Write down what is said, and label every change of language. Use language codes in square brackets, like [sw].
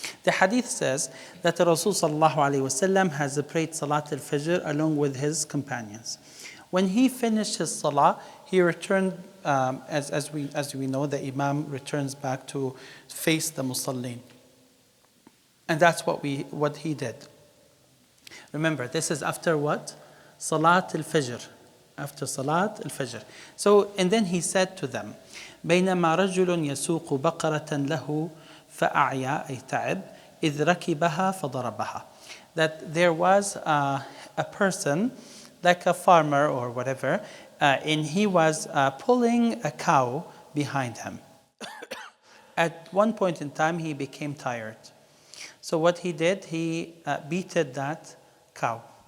[en] The hadith says that Rasul sallallahu alaihi wasallam has prayed Salat al-Fajr along with his companions. When he finished his salah, he returned, as we know, the Imam returns back to face the Musallin. And that's what he did. Remember, this is after what? Salat al-Fajr. After Salat al-Fajr. So, and then he said to them, [ar] بينما رجل يسوق بقرة له فأعيا أي تعب إذ ركبها فضربها. [en] That there was a person, like a farmer or whatever, and he was pulling a cow behind him. At one point in time, he became tired. So what he did, he beated that cow.